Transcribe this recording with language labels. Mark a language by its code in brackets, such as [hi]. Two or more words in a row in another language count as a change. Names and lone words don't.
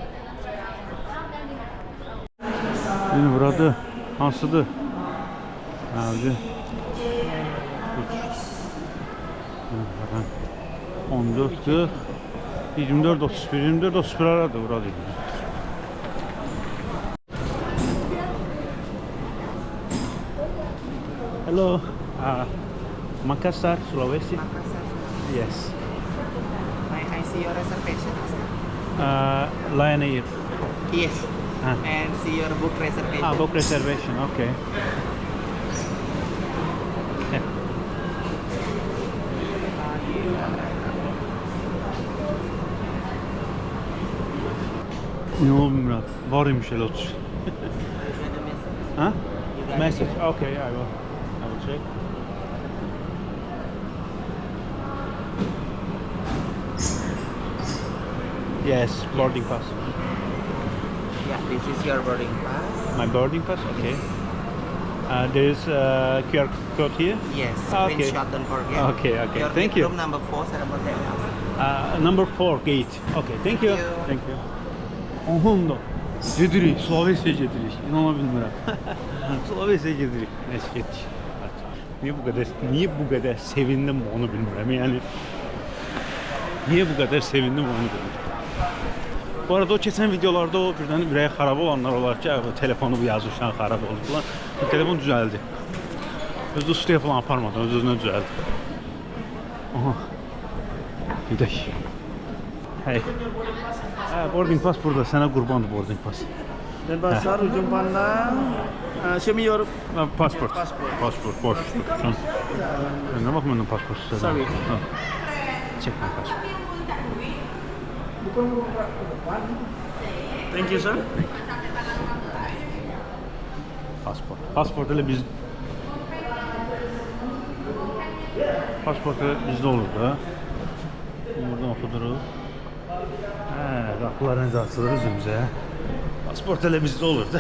[az] Yine burada hansıdır? 14.40 24.31 aradı burada. [en] Hello. Makassar, Sulawesi. Makassar. Yes. I see your reservation. Lion Air. Yes. And see your book reservation. Book reservation. [az] Okay. Ne oldu Murat? Varmış hele otur. Ha? [en] Message. Okay, I will check. Yes, boarding pass. Yeah, this is your boarding pass. My boarding pass. Okay. There is a QR code here. Yes. Okay. Screenshot, don't forget. Okay. Your Thank you. Room number 4, Sarabot House. Number 4 gate. Okay. Thank you. Thank you. [az] Onda. Gedirik, Sulawesi'ye gedirik. İnana bilmirəm. Sulawesi'ye gedirik. Neyse getdik. Niye bu kadar sevindim onu bilmirəm. Yani niye bu kadar sevindim onu bilmirəm. Bu arada o keçən videolarda o birdən ürəyi xarab olanlar olar ki, telefonu bu yazışdan xarab oldu falan. Telefon düzəldi. Özü ustaya falan aparmadan öz-özünə düzəldi. Aha. Gedək. Hey. [en] Boarding pass [az] burada. Sənə qurbandır [en] boarding pass. [az] Denpasar ujung pandang. [en] Show me your Passport. Passport. [az] Boş tutsun. Ne bak məndən pasport istədim. [en] Sorry. Check my passport. Thank you, sir. [az] Pasport. Pasport ile biz Pasportu bizdə olur da. Buradan oxuduruq. Qapılar necə açılır üzümüzə. Pasport elə bizdə olur da.